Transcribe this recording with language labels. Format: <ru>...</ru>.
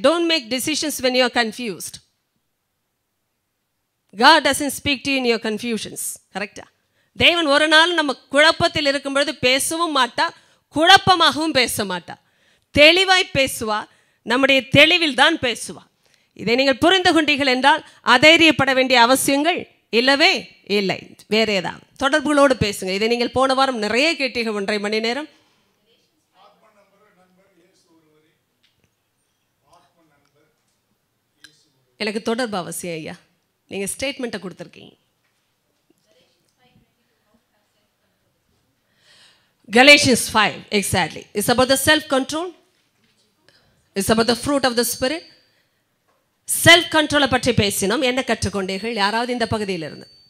<en>Don't make decisions when you are confused. God doesn't speak to you in your confusions.</en> <ta>கரெக்டா? தேவன் ஒரு நாள் நம்ம குழப்பத்தில் இருக்கும் பொழுது பேசவும் மாட்டார், குழப்பமாகவும் பேச மாட்டார். தெளிவாய் பேசுவார். நம்முடைய தெளிவில் தான் பேசுவார். இதை நீங்கள் புரிந்து கொண்டீர்கள் என்றால் அதைரியப்பட வேண்டிய அவசியங்கள் இல்லவே இல்லை. வேற ஏதாவது தொடர்புகளோடு பேசுங்க. இதை நீங்கள் போன வாரம் நிறைய கேட்டீர்கள். 1.5 மணி நேரம். எனக்கு தொடர்பு அவசியம் ஐயா. நீங்க ஸ்டேட்மெண்ட்டை கொடுத்துருக்கீங்க.</ta> <en>Galatians 5 exactly. It's about the self control. It's about the fruit of the spirit.</en> <ta>Self கண்ட்ரோலை பற்றி பேசினோம். என்ன கற்றுக்கொண்டீர்கள் யாராவது இந்த பகுதியில் இருந்து?</ta>